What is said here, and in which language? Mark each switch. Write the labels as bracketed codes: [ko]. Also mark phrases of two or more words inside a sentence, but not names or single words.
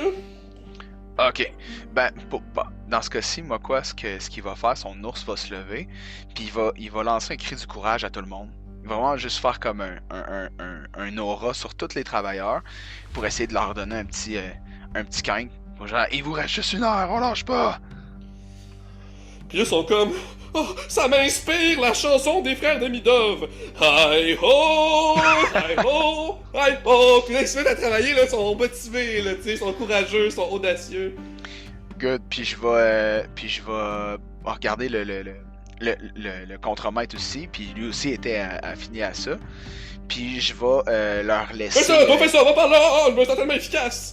[fr] Ok, ben, dans ce cas-ci, moi, quoi, ce qu'il va faire, son ours va se lever, puis il va lancer un cri du courage à tout le monde. Il va vraiment juste faire comme un aura sur tous les travailleurs pour essayer de leur donner un petit quinque. Genre, il vous reste juste 1 heure, on lâche pas! Puis là, ils sont comme, oh, ça m'inspire la chanson des frères de Midov. [en] Hi ho, hi ho, hi ho. [fr] Puis là, ils se mettent à travailler, là, ils sont motivés, là, tu sais, ils sont courageux, ils sont audacieux. Good, puis je vais regarder le contremaître aussi, puis lui aussi était affilié à ça. Puis je vais leur laisser. Fais ça, va par là, oh, je me sens tellement efficace.